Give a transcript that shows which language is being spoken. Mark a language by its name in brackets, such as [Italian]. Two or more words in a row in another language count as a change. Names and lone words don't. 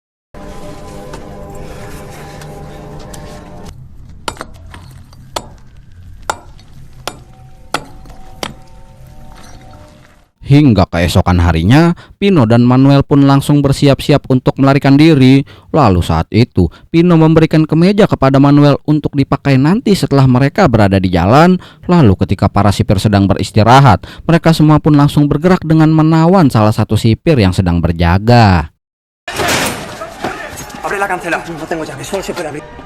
[Indonesian] Hingga keesokan harinya, Pino dan Manuel pun langsung bersiap-siap untuk melarikan diri. Lalu saat itu, Pino memberikan kemeja kepada Manuel untuk dipakai nanti setelah mereka berada di jalan. Lalu ketika para sipir sedang beristirahat, mereka semua pun langsung bergerak dengan menawan salah satu sipir yang sedang berjaga. [Spanish] Abre la cancela. No tengo llave, solo se puede abrir.